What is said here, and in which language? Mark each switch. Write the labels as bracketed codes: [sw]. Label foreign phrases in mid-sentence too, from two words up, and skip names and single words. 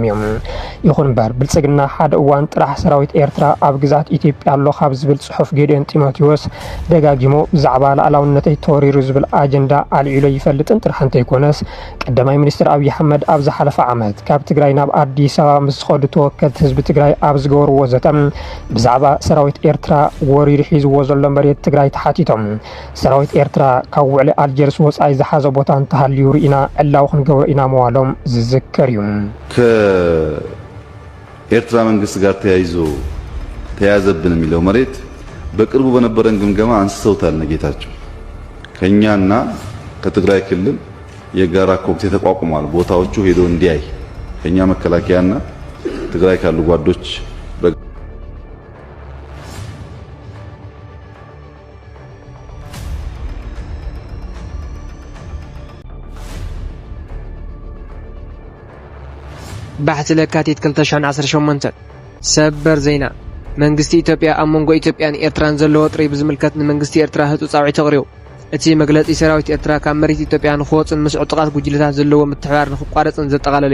[ti] እዮም ይኹን እምበር ብልጽግና ሓደ እዋን ጥራሕ ሰራዊት ኤርትራ ኣብ ግዛት ኢትዮጵያ ኣሎ ካብ ዝብል ጽሑፍ ጌዲዮን ጢሞቴዎስ ደጋጊሞ ብዛዕባ ላዕላውነተይ ተወሪሩ ዝብል ኣጀንዳ ኣልዒሎ ይፈልጥን ጥራሕ እንተይኮነስ ቀዳማይ ሚኒስትር ኣብይ ኣሕመድ ኣብ ዝሓለፈ ዓመት ካብ ትግራይ ናብ ኣዲስ ኣበባ ምስ ኸዱ ተወከልቲ ህዝቢ ትግራይ ኣብ ዝገበርዎ ዘተ ብዛዕባ ሰራዊት ኤርትራ ወሪሩ ሒዝዎ ዘሎ መሬት ትግራይ ተሓቲቶም ሰራዊት ኤርትራ ካብ ውዕሊ ኣልጀርስ ወጻኢ ዝሓዘ ቦታ እንተሃልዩ ርኢና ዕላው ክንገብሮ ኢና ምዋሎም ዝዝከር እዩ [am] ከኤርትራ መንግስት ጋር ተያዘብን የሚለው መሬት በቅርቡ በነበረን ግምገማ አንስተውታል ነጌታቸው ከኛና ከትግራይ ክልል የጋራ ኮሚቴ ተቋቁሟል ቦታዎቹ ሄዶ እንዲያይ ከኛ መከላከያና ትግራይ ካሉ ጓዶች [ti] ባሕቲ ለካቲት 2018 ሰበር ዜና መንግስቲ ኢትዮጵያ ኣብ መንጎ ኢትዮጵያን ኤርትራን ዘለዎ ጥሪ ብዝምልከት ንመንግስቲ ኤርትራ ህፁ ጻውዒት ተቕሪቡ እቲ መግለጺ ሰራዊት ኤርትራ ካብ መሬት ኢትዮጵያ ንኽወፅን ምስ ዕጡቃት ጉጅለታት ዘለዎ ምትሕብባር ንኽቋረፅን ዘጠቓለለ